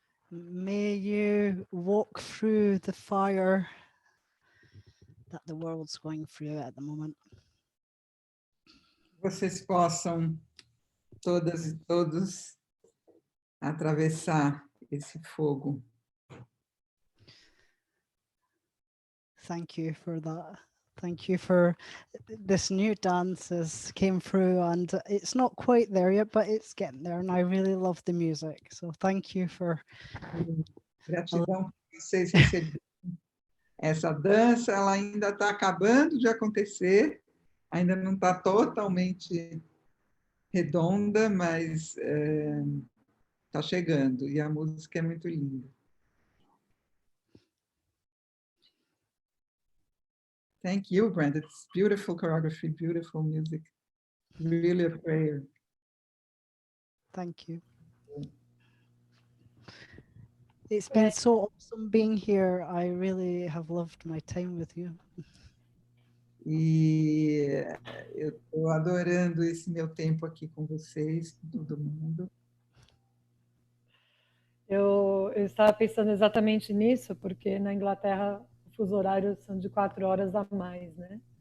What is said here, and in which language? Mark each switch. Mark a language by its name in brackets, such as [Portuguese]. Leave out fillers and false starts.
[English] May you walk through the fire that the world's going through at the moment. [Portuguese] Vocês possam, todas e todos, atravessar esse fogo. [English] Thank you for that. Thank you for this new dance as came through, and it's not quite there yet, but it's getting there, and I really love the music. So thank you for... [Portuguese] Gratidão por vocês receberem essa dança. Ela ainda está acabando de acontecer, ainda não está totalmente redonda, mas está chegando, e a música é muito linda. [English] Thank you, Brant. It's beautiful choreography, beautiful music. Really a prayer. Thank you. It's been so awesome being here. I really have loved my time with you. [Portuguese] E eu estou adorando esse meu tempo aqui com vocês, todo mundo. Eu estava pensando exatamente nisso, porque na Inglaterra os fuso horários são de 4 horas a mais, né?